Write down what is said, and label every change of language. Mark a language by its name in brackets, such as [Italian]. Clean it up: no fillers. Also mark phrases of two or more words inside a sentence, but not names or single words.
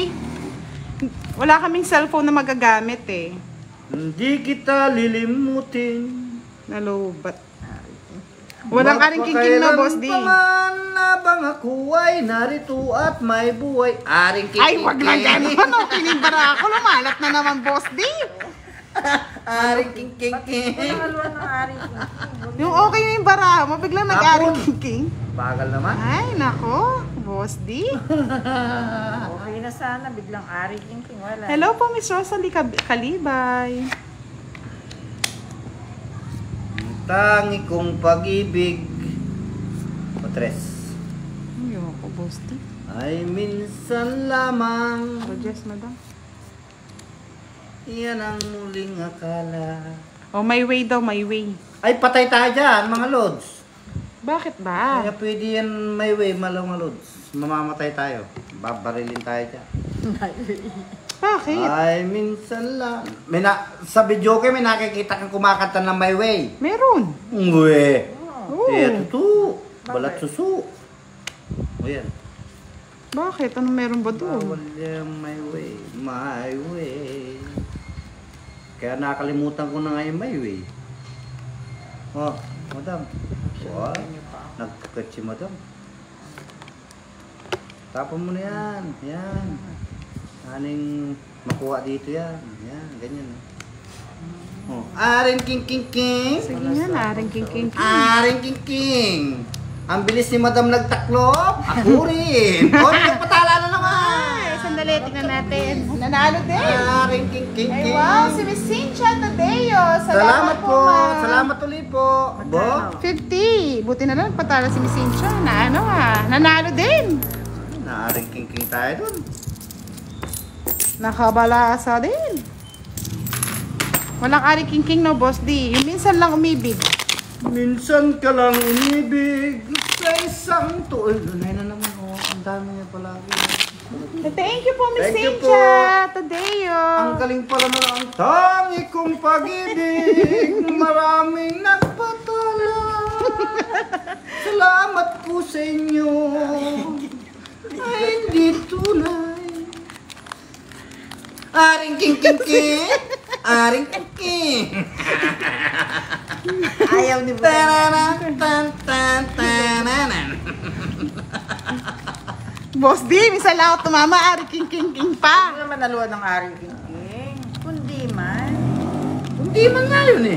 [Filipino] Wala kaming cellphone na magagamit eh. Hindi kita lilimutin. Nalobat. Walang aring king na, Boss D. Magpakailan pa man habang ako ay narito at may buhay. Aring king. Ay, wag na gano'n. Ano, kinibara ako. Lumalat na naman, Boss D. Aring king king Ba't king. haluan ng Ari King King? Yung okay na yung bara mo, biglang nag-aring king. Bagal naman. Ay, nako. Boss D. Okay na sana, biglang Ari King King. Wala. Hello po, Miss Rosalie Kalibay. Tangi kong pag-ibig. Patres. Ayoko, Boss D. Ay minsan lamang. Suggest, madam. Yan ang muling akala. Oh, my way daw, my way. Ay patay tayo dyan mga lods. Bakit ba? Kaya pwede yan my way mga lods. Mamamatay tayo. Babarilin tayo dyan. Bakit? Ay, minsan lang. Sa video kayo, may nakikita kang kumakanta ng My Way. Meron. Uwe. Oo. Eh, tutu. Balat susu. O yan. Bakit? Anong meron ba doon? Bawal yung My Way. My Way. Kaya nakalimutan ko na nga yung My Way. Oh, madam. Wow. Nagkakat si madam. Tapon mo na yan. Yan. Aning makuha dito yan. Yan, ganyan. Oh. Aring king king king. Sige nga na, aring king king king. Aring king king. Ang bilis ni madam nagtaklop. Ako rin. O, nagpatala na naman. Ay, sandali, tingnan natin. Nanalo din. Aring king king Ay, king. wow, si Miss Cynthia Tadeo. Salamat po. ma'am. Salamat ulit po. Bo. 50. Buti na lang, patala si Miss Cynthia. Na ano nanalo din. Naaring king king tayo dun. Nakabalasa din. Walang aring king king no, Boss D. Yung minsan lang umibig. Minsan ka lang umibig sa isang tuol. Lunay na naman, oh. Ang dami niya palagi. [English] Thank you [Filipino] po, Miss [English] Thank you [Filipino] Cynthia Tadeo. Ang galing pala na ang tangi kong pag-ibig. Maraming nagpatala. Salamat po sa inyo. Ay, hindi tunay. Aring king king king. Aring king king. Ayaw ni Buda. Tananan, tan tan tananan. Boss D, minsan lang ako tumama, aring king king king Hindi pa. naman haluan ng Ari King King. Kundi man. Hindi man nga yun eh.